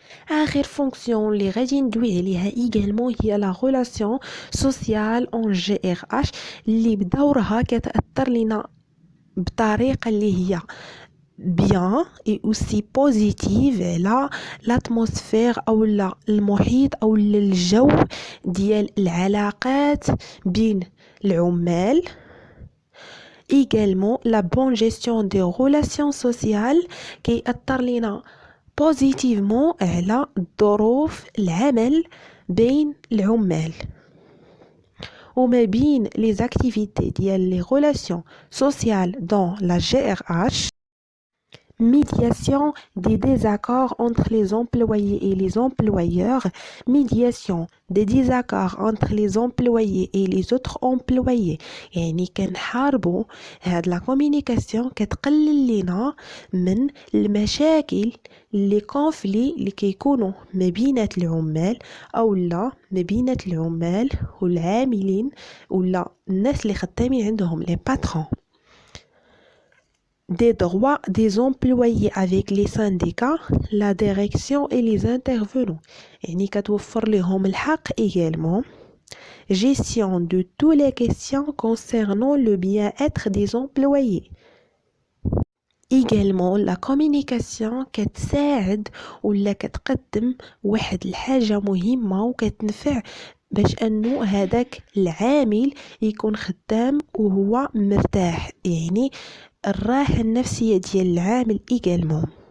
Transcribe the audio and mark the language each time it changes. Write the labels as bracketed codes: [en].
[ar] اخر فونكسيون اللي غادي ندوي عليها ايغالمون هي لا ريلاسيون سوسيال اون جي ار اش، اللي بدورها كتاثر لينا بطريقه اللي هي [fr] bien et aussi positive [ar] على l'atmosphère او المحيط او الجو ديال العلاقات بين العمال. [fr] également la bonne gestion des relations sociales [ar] كيأثر لنا بوزيتيفمون على ظروف العمل بين العمال. وما بين [fr] les activités [ar] ديال [fr] les relations sociales dans la GRH médiation des désaccords entre les employés et les employeurs, médiation des désaccords entre les employés et les autres employés. [ar] يعني كنحاربوا هاد لا كومونيكاسيون كتقلل لنا من المشاكل لي كونفلي اللي كيكونوا ما بينات العمال او لا ما بينات العمال والعاملين ولا الناس اللي خدامين عندهم لي باترون. [fr] Des droits des employés avec les syndicats, la direction et les intervenants. [ar] يعني كتوفر لهم الحق également. [fr] Gestion de toutes les questions concernant le bien-être des employés. [ar] également [fr] la communication [ar] كتساعد ولا كتقدم واحد الحاجة مهمة وكتنفع باش انه هذاك العامل يكون خدام وهو مرتاح، يعني الراحة النفسية ديال العامل également.